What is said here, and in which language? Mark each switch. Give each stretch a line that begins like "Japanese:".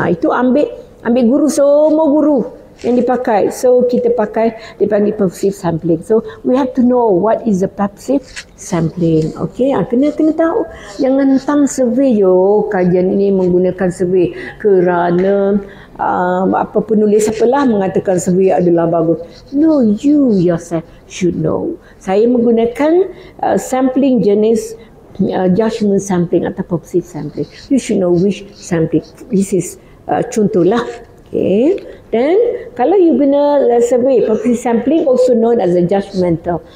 Malay: Itu ambil guru, semua guru yang dipakai. So kita pakai, dipanggil purposive sampling.
English: So we have to know what is the purposive sampling.
Malay: Okay, kena tahu. Jangan tang survey kajian ini menggunakan survey kerana penulis apalah mengatakan survey adalah bagus.
English: No, you yourself should know.
Malay: Saya menggunakan sampling jenis judgment sampling atau purposive sampling.
English: You should know which sampling. This is contohlah. Okay. Then
Malay: kalau
English: you
Malay: guna
English: survey, purposive sampling also known as a judgmental.